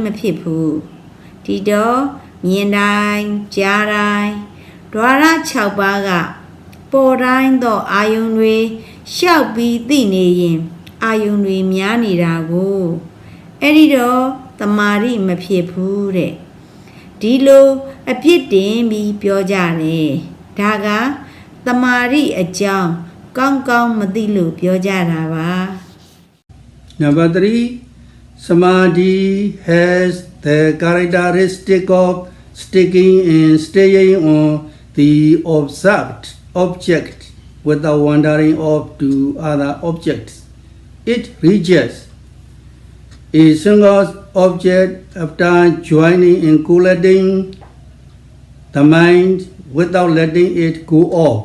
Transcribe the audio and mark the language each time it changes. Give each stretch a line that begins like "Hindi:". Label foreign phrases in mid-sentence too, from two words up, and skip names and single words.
Burmese: ဖြစ်ဘူးဒီတော့မြင်တိုင်းကြားတိုင်းဓဝရ6ပါးကပေါ်တိုင်းသောအာယုံတွေရှောက်ပြီးသိနေရင်အာယုံတွေများနေတာကိုအဲ့ဒီတော့သမာဓိမဖြစ်ဘူးတဲ့ဒီလိုအပြစ်တင်ပြီးပြောကြတယ်ဒါကသမာဓိအကြောင်းကောင်းကောင်းမသိလို့ပြောကြတာပါ
English: Number 3, samadhi has the characteristic of sticking and staying on the observed object without wandering off to other objects. It reaches a single object after joining and collating the mind without letting it go off.